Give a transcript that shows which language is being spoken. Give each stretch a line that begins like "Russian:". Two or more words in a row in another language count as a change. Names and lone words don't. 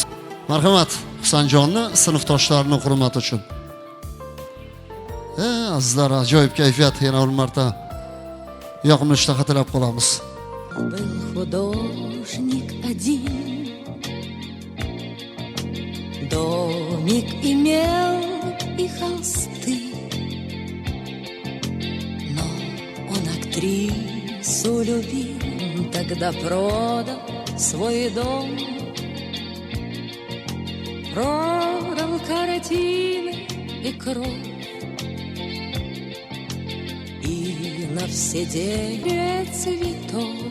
Uzbek: Marhamat, Husanjonni sinfdoshlarining hurmati uchun. Azizlar, ajoyib kayfiyat yana bir marta yoqimli ishtaha tilab qolamiz.
Russian: Был художник один, домик имел и холсты, но он актрису любил, тогда продал свой дом, продал картины и кровь, и на все деньги цветов.